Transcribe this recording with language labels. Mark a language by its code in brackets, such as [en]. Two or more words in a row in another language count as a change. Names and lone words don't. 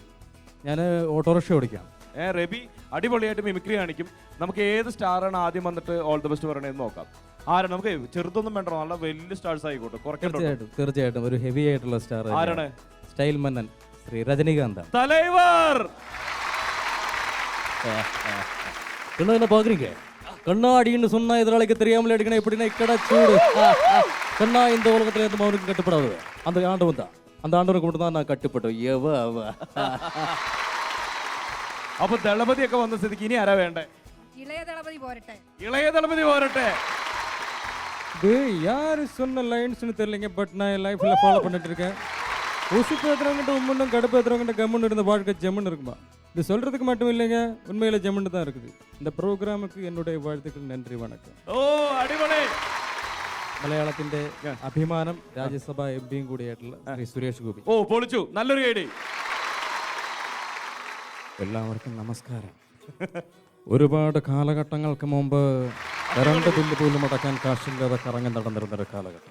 [ml] ഞാൻ ഓട്ടോറിക്ഷ ഓടിക്കാം. റബി അടിപൊളിയായിട്ട് മിമിക്രി കാണിക്കും. നമുക്ക് ഏത് സ്റ്റാറാണ് ആദ്യം വന്നിട്ട് [en] all the best [ml] പറയണതെന്ന് നോക്കാം. ആരാണ്? നമുക്ക് ചെറുതൊന്നും വേണ്ടോ, നല്ല വലിയ സ്റ്റാർസ് ആയിക്കോട്ടെ. തീർച്ചയായിട്ടും ഒരു ഹെവി ആയിട്ടുള്ള സ്റ്റാർ. ആരാണ്? സ്റ്റൈൽ മന്നൻ ശ്രീ രജനികാന്ത് തലൈവർ. [ta] என்ன பாக்குறீங்க? கண்ணாடின்னு சொன்னா எதிராளிக்கு தெரியாமல் அடிக்கணும் எப்படின்னா [te] ఇక్కడ చూడు [ta] கண்ணா இந்த உலகத்துல இருந்து அவனுக்கு கட்டுப்படாது அந்த ஆண்டவன் தான் அந்த ஆண்டவனுக்கு மட்டும் தான் நான் കട്ടുപ്പെട്ടു [ml] അപ്പൊ ദളപതിയൊക്കെ വന്ന സ്ഥിതിക്ക് ഇനി ആരാ വേണ്ടേ? ഇളയ ദളപതി പോരട്ടെ. ഇളയ ദളപതി പോരട്ടെ. [ta] யாரு சொன்ன லைன்ஸ்னு தெரியலைங்க. பட் நான் என் லைஃப்ல ஃபாலோ பண்ணிட்டு இருக்கேன். உசுப்பு ஏற்றுறவங்கிட்ட உம்முன்னும் கடுப்பு ஏற்றுறவங்கிட்ட கம்முன்னு இருந்த வாழ்க்கை ஜம்முன்னு இருக்குமா. இது சொல்றதுக்கு மட்டும் இல்லைங்க, உண்மையில ஜம்முன்னு தான் இருக்குது. இந்த പ്രോഗ്രാമുக்கு என்னுடைய வாழ்த்துக்கள். [ml] നന്ദി വണക്കം. ഓ അടിപൊളി. മലയാളത്തിന്റെ അഭിമാനം രാജ്യസഭ എംപിയും കൂടിയായിട്ടുള്ള ശ്രീ സുരേഷ് ഗോപി. ഓ പൊളിച്ചു, നല്ലൊരു കൈഡി. എല്ലാവർക്കും നമസ്കാരം. ഒരുപാട് കാലഘട്ടങ്ങൾക്ക് മുമ്പ് കറണ്ട് ബില്ല് പോലും അടക്കാൻ കാശില്ലാതെ കറങ്ങി നടന്നിരുന്നൊരു കാലഘട്ടം.